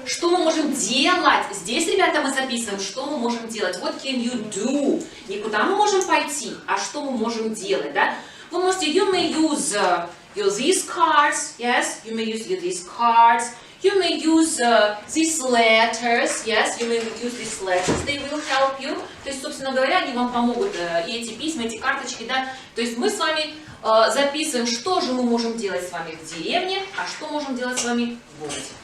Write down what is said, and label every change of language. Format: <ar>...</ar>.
<ru>Что мы можем делать? Здесь, ребята, мы записываем, что мы можем делать.</ru> <en>What can you do?</en> <ru>Не куда мы можем пойти, а что мы можем делать, да? Вы можете,</ru> <en>you may use these cards, yes, you may use these cards. You may use these letters, yes, you may use these letters, they will help you.</en> <ru>То есть, собственно говоря, они вам помогут, и эти письма, эти карточки, да. То есть мы с вами записываем, что же мы можем делать с вами в деревне, а что можем делать с вами в городе.</ru>